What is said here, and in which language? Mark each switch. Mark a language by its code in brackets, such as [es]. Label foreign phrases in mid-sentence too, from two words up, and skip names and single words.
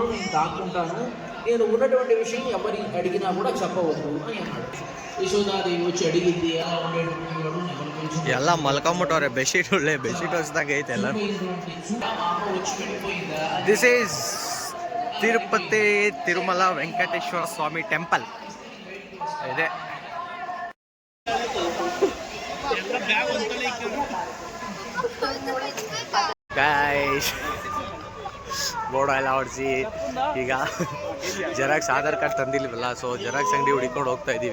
[te] దాక్కుంటాను. నేను ఉన్నటువంటి విషయం ఎవరి అడిగినా కూడా చెప్పవద్దు అని అన్నాడు. యశోదాదేవి వచ్చి అడిగింది, ఎలా ఉండేటప్పుడు నేను కొంచెం [kn] ಎಲ್ಲ ಮಲ್ಕೊಂಬಿಟ್ಟವ್ರೆ. ಬೆಡ್ಶೀಟ್ ಒಳ್ಳೆ ಬೆಡ್ಶೀಟ್ ಹೊಸ್ದಂಗೆ ಐತೆ ಎಲ್ಲ. [te] వచ్చి వెళ్ళిపోయిందా. [en] this is [kn] ತಿರುಪತಿ ತಿರುಮಲ ವೆಂಕಟೇಶ್ವರ ಸ್ವಾಮಿ ಟೆಂಪಲ್ ಇದೆ. ಗೈಸ್ ಬೋರ್ಡ್ ಎಲ್ಲ ಹೊಡಿಸಿ ಈಗ ಜೆರಾಕ್ಸ್ ಆಧಾರ್ ಕಾರ್ಡ್ ತಂದಿಲ್ವಲ್ಲ, ಸೊ ಜೆರಾಕ್ಸ್ ಅಂಗಡಿ ಹುಡ್ಕೊಂಡು ಹೋಗ್ತಾ ಇದ್ದೀವಿ.